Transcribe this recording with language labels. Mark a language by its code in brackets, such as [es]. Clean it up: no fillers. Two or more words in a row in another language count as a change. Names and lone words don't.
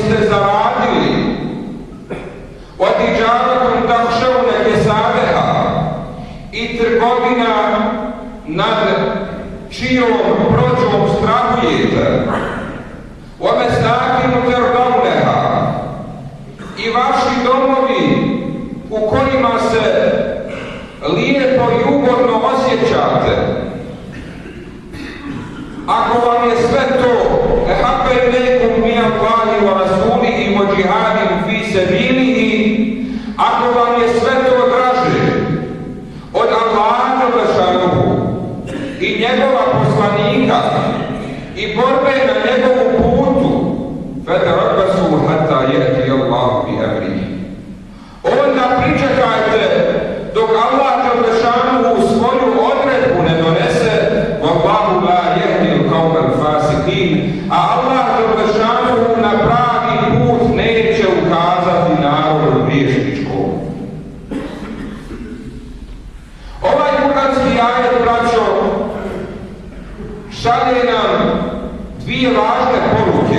[bs] ste zaradili, [ar] وتجارة تخشون كسادها, [bs] i trgovina nad čijom prođom strahujete, [ar] ومساكن ترضونها, [bs] i vaši domovi u kojima se lijepo i ugodno osjećate. Ako vam je sve to [ar] أحب إليكم من الله ورسوله وجهاد في سبيله, [bs] ako vam je sve to draže od Allaha dželešanu i njegova poslanika i borbe na njegovu putu, [ar] فتربصوا حتى يأتي الله بأمره, [bs] onda pričekajte dok Allah dželešanu svoju odredbu ne donese. [ar] والله لا يهدي القوم الفاسقين, [bs] a Allah dželešanu na pravi put neće ukazati narodu griješničkom. Ovaj kuranski ajet, braćo, šalje nam dvije važne poruke.